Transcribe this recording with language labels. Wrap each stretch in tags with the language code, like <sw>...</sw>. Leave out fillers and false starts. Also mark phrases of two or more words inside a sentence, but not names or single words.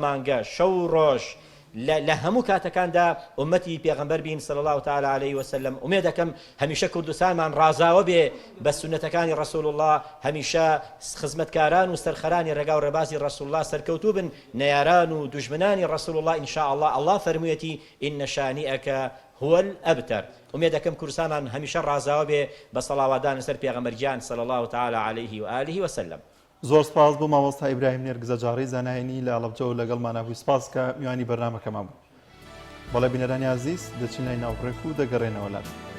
<ckb>مانگە شەو ڕۆژ لە هەموو کاتەکاندا ئومەتی پێغەمبەر بین</ckb> <ar>صلی الله تعالی علیه وسلم</ar> <ckb>ئومێد دەکەم هەمیشە کوردستانمان ڕازاوە بێ بە سونەتەکانی ڕەسوول الله هەمیشە خزمەتکاران و سەرخەرانی ڕێگا و ڕێبازی ڕەسوول الله سەرکەوتوو بن نەیاران و دوژمنانی ڕەسوول الله</ckb> <ar>ئین شاء الله</ar> <ckb>الله فەرموویەتی</ckb> <ar>ئین شانئەکە هو الأبتر</ar> <ckb>ئومێد دەکەم کوردستانمان هەمیشە ڕازاوە بێ بە سەڵاواتدان لەسەر پێغەمبەرگیان</ckb> <ar>صلی الله تعالی علیه و آله وسلم</ar> <ckb>زۆر سپاس بۆ مامۆستا ئیبراهیم نێرگزە جاڕی زانایانی لە ئەڵەبجە و لەگەڵمانە بووی سپاس کە میوانی بەرنامەکەمان بوو بەڵێ بینەرانی عەزیز دەچین لای ناوڕێک و دەگەڕێنەوە لات</ckb>